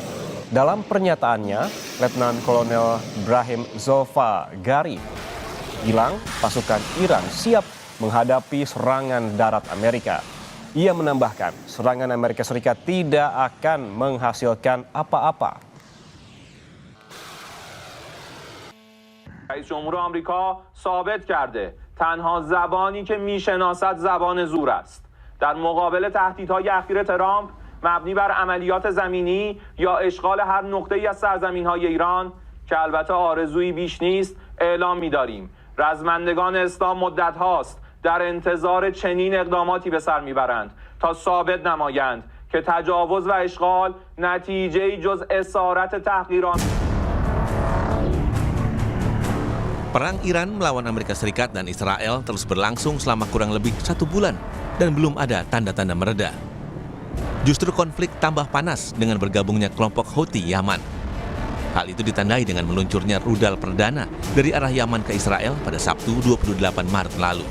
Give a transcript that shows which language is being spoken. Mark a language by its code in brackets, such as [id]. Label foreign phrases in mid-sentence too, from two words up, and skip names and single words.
[id] Dalam pernyataannya, Letnan Kolonel Ibrahim Zolfagari bilang pasukan Iran siap menghadapi serangan darat Amerika. Ia menambahkan, serangan Amerika Serikat tidak akan menghasilkan apa-apa. [fa] رئیس جمهور آمریکا ثابت کرده تنها زبانی که میشناسد زبان زور است. در مقابل تهدیدهای اخیر ترامپ مبنی بر عملیات زمینی یا اشغال هر نقطه‌ای از سرزمین‌های ایران که البته آرزویی بیش نیست اعلام می‌داریم رزمندگان اسلام مدت هاست در انتظار چنین اقداماتی به سر می‌برند تا ثابت نمایند که تجاوز و اشغال نتیجه‌ای جز اسارت تحقیرآمیز. [id] Perang Iran melawan Amerika Serikat dan Israel terus berlangsung selama kurang lebih 1 bulan dan belum ada tanda-tanda mereda. Justru konflik tambah panas dengan bergabungnya kelompok Houthi Yaman. Hal itu ditandai dengan meluncurnya rudal perdana dari arah Yaman ke Israel pada Sabtu 28 Maret lalu.